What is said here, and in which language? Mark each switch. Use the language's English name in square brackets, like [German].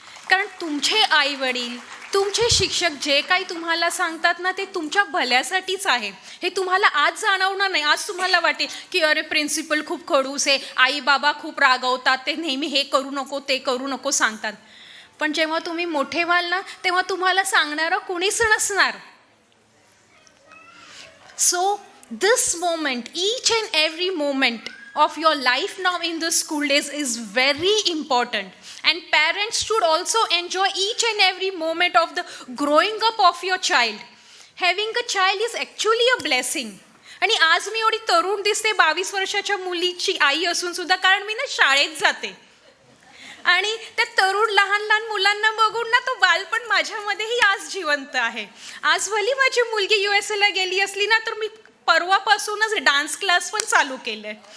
[Marathi] कारण तुमचे आईवडील, तुमचे शिक्षक जे काही तुम्हाला सांगतात ना ते तुमच्या भल्यासाठीच आहे. हे तुम्हाला आज जाणवणार नाही. आज तुम्हाला वाटेल की अरे प्रिन्सिपल खूप खडूस आहे, आई बाबा खूप रागवतात, ते नेहमी हे करू नको ते करू नको सांगतात. पण जेव्हा तुम्ही मोठे व्हाल ना तेव्हा तुम्हाला सांगणारं कोणीच नसणार. [English] So this moment, each and every moment of your life now in the school days is very important. And parents should also enjoy each and every moment of the growing up of your child. Having a child is actually a blessing. [Marathi] आणि आज मी एवढी तरुण दिसते 22 वर्षाच्या मुलीची आई असून सुद्धा, कारण मी ना शाळेत जाते. आणि त्या तरुण लहान लहान मुलांना बघून ना तो बालपण माझ्यामध्येही आज जिवंत आहे. आज भली माझी मुलगी USA गेली असली ना तर मी परवापासूनच डान्स क्लास पण चालू केलं आहे.